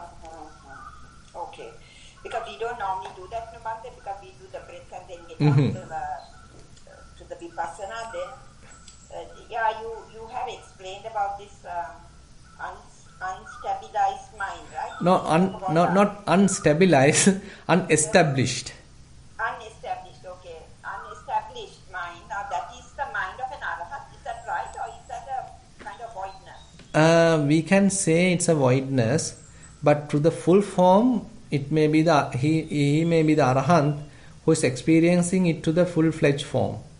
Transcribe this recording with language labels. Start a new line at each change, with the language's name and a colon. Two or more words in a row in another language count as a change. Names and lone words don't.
English: Okay. Because we don't normally do that, because we do the breath and then get to the vipassana. Then, you have explained about this unstabilized mind, right? Not unstabilized, unestablished. Unestablished, okay. Unestablished mind. Now that is the mind of an arahat. Is that right, or is that a kind of voidness? We can say it's a voidness, but to the full form, it may be he may be the arahant who is experiencing it to the full-fledged form.